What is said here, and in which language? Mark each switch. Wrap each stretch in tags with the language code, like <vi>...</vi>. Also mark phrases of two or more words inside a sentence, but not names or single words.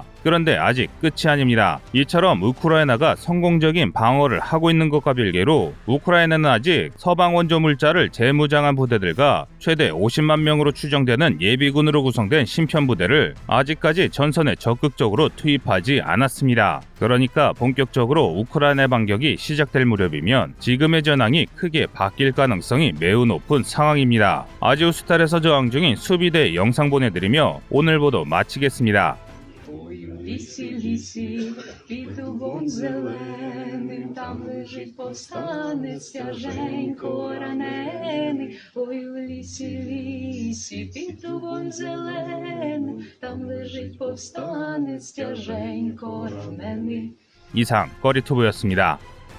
<ko>그런데 아직 끝이 아닙니다. 이처럼 우크라이나가 성공적인 방어를 하고 있는 것과 별개로 우크라이나는 아직 서방 원조 물자를 재무장한 부대들과 최대 50만 명으로 추정되는 예비군으로 구성된 신편부대를 아직까지 전선에 적극적으로 투입하지 않았습니다. 그러니까 본격적으로 우크라이나 반격이 시작될 무렵이면 지금의 전황이 크게 바뀔 가능성이 매우 높은 상황입니다. 아지우스탈에서 저항 중인 수비대 영상 보내드리며 오늘 보도 ма치겠습니다.</ko> <uk>Лісі, лісі, під дубом зеленим, там лежить повстанець, тяженько ранений. Ой, у лісі, лісі, під дубом зеленим, там лежить повстанець, тяженько ранений.</uk> <ko>이상 꺼리투브였습니다.</ko>